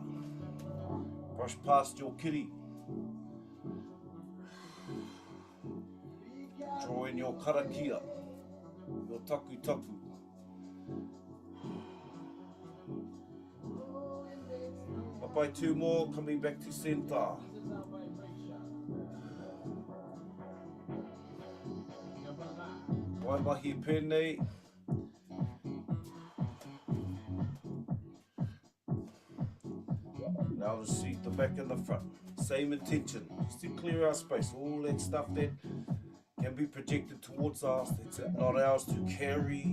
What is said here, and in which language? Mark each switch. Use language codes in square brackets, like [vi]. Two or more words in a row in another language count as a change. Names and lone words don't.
[en] Brush past your kiri. Draw in your karakia, your [mi] taku taku. [en] By 2 more, coming back to center. [mi] Wai mahi pēnei. [en] Now the seat, the back and the front. Same intention, just to clear our space. All that stuff that can be projected towards us, that's not ours to carry.